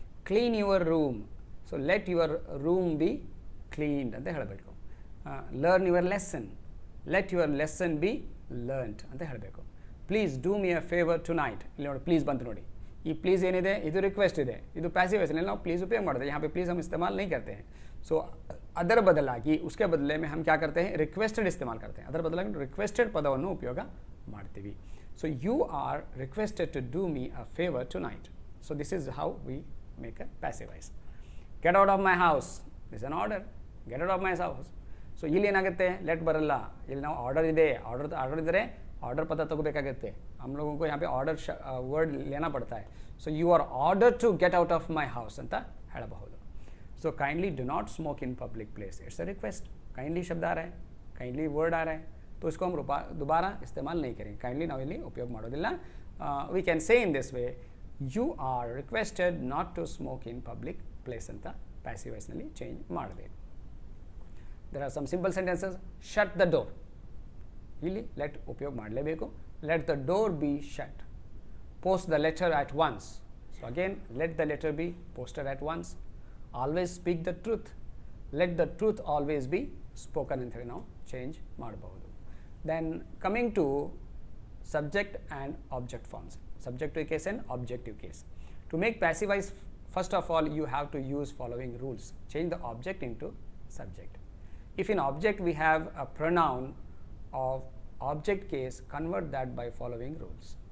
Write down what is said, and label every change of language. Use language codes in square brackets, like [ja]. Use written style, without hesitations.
[en] clean your room, so let your room be cleaned [kn] ಅಂತ ಹೇಳಬೇಕು. [en] learn your lesson, let your lesson be learned [kn] ಅಂತ ಹೇಳಬೇಕು. [en] Please do me a favour tonight. [kn] ಇಲ್ಲಿ ನೋಡಿ please ಬಂತು ನೋಡಿ, ಈ ಪ್ಲೀಸ್ ಏನಿದೆ ಇದು ರಿಕ್ವೆಸ್ಟ್ ಇದೆ, ಇದು ಪ್ಯಾಸಿವ್ ವಾಯ್ಸ್ನಲ್ಲಿ ನಾವು ಪ್ಲೀಸ್ उपयोग ಮಾಡಿದೆ. [hi] यहाँ पे प्लीज़ हम इस्तेमाल नहीं करते हैं. सो [kn] ಅದರ ಬದಲಾಗಿ [hi] उसके बदले में हम क्या करते हैं, रिक्वेस्टेड इस्तेमाल करते हैं. [kn] ಅದರ ಬದಲಾಗಿ ರಿಕ್ವೆಸ್ಟೆಡ್ ಪದವನ್ನು ಉಪಯೋಗ ಮಾಡ್ತೀವಿ. [en] So you are requested to do me a favour tonight. So this is how we make a passive voice. Get out of my house, this an order, get out of my house. [kn] So ಇಲ್ಲಿ ಏನಾಗುತ್ತೆ, let ಬರಲ್ಲ, ಇಲ್ಲಿ ನಾವು order ಇದೆ, order ಇದ್ದರೆ order पता तगोಬೇಕಾಗುತ್ತೆ. [hi] हम लोगों को यहाँ पे ऑर्डर वर्ड लेना पड़ता है. [en] so you are order to get out of my house [kn] ಅಂತ ಹೇಳಬಹುದು. [en] So kindly do not smoke in public place, it's a request. [hi] Kindly शब्द आ रहा है, काइंडली वर्ड आ रहा है, तो इसको हम दोबारा इस्तेमाल नहीं करेंगे. [en] kindly [kn] ನಾವು ಇಲ್ಲಿ ಉಪಯೋಗ ಮಾಡೋದಿಲ್ಲ. [en] we can say in this way, you are requested not to smoke in public place [kn] ಅಂತ ಪ್ಯಾಸಿವ್ ವಾಯ್ಸ್ನಲ್ಲಿ ಚೇಂಜ್ ಮಾಡಬೇಕು. [en] There are some simple sentences. Shut the door, [kn] ಇಲ್ಲಿ ಲೆಟ್ ಉಪಯೋಗ ಮಾಡಲೇಬೇಕು. [en] Let the door be shut. Post the letter at once, so again let the letter be posted at once. Always speak the truth, let the truth always be spoken [kn] ಅಂತ ಹೇಳಿ ನಾವು change ಮಾಡಬಹುದು. [en] Then coming to subject and object forms, subjective case and objective case. To make passive voice, first of all you have to use following rules. Change the object into subject. If in object we have a pronoun of object case, convert that by following rules.